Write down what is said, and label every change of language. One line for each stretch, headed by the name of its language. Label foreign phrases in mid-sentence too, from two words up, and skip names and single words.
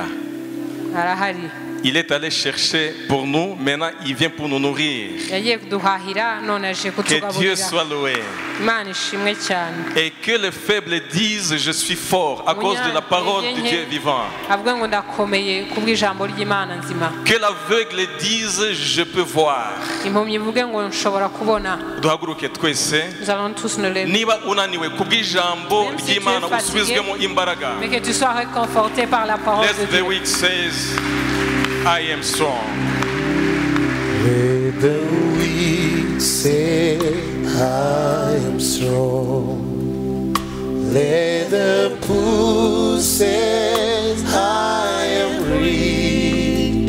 French: Il est allé chercher pour nous, maintenant il vient pour nous nourrir. Que Dieu soit loué. Et que les faibles disent je suis fort à cause de la parole de Dieu vivant. Que l'aveugle dise je peux voir.
Kinyarwanda: Duhaguruke twese. Niba unaniwe kubw'ijambo ry'Imana usubizwemo imbaraga.
English: Let the weak says I am strong. Let the weak say I am strong. Let the poor say I am rich.